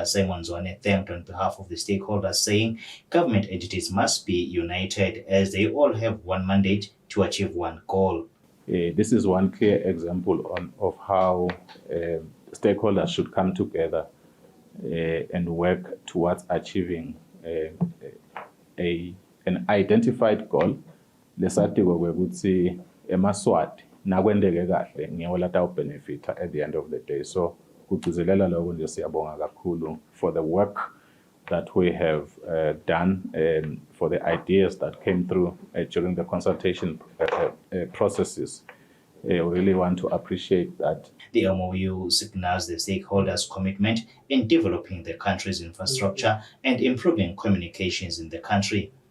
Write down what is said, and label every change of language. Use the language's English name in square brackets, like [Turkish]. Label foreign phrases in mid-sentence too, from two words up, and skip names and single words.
[English] Simon Zwane, thanked on behalf of the stakeholders, saying government entities must be united as they all have one mandate to achieve one goal. This is one clear example of how stakeholders should come together and work towards achieving an identified goal. [Swati] Lesatiko kwekuthi emaswati nakwendeke kahle ngiyawo lata [English] benefit at the end of the day. So [Swati] kugcizelela lokho nje siyabonga kakhulu [English] for the work that we have done, for the ideas that came through during the consultation processes. We really want to appreciate that. The MOU signals the stakeholders' commitment in developing the country's infrastructure and improving communications in the country.